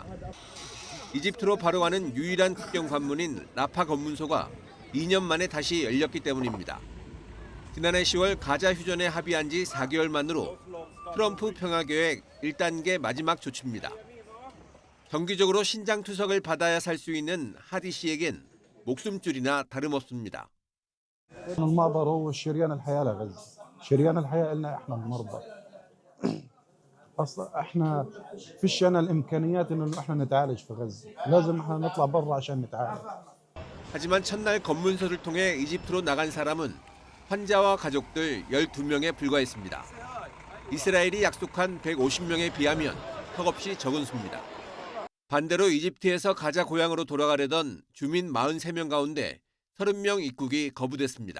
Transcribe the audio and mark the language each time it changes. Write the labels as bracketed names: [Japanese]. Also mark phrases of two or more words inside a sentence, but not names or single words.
[Korean] 이집트로 바로 가는 유일한 국경 관문인 라파 검문소가 2년 만에 다시 열렸기 때문입니다. 지난해 10월 가자 휴전에 합의한 지 4개월 만으로 트럼프 평화계획 1단계 마지막 조치입니다. 정기적으로 신장 투석을 받아야 살 수 있는 하디 씨에겐 목숨줄이나 다름없습니다. [Arabic] المعبر هو شريان الحياة لغزة. شريان الحياة لنا احنا المرضى. اصلا احنا فيش لنا الامكانيات انه احنا نتعالج في غزة. لازم احنا نطلع برا عشان نتعالج. [Korean] 하지만 첫날 검문소를 통해 이집트로 나간 사람은 환자와 가족들 12명에 불과했습니다. 이스라엘이 약속한 150명에 비하면 턱없이 적은 수입니다. 반대로 이집트에서 가자 고향으로 돌아가려던 주민 43명 가운데 30명 입국이 거부됐습니다.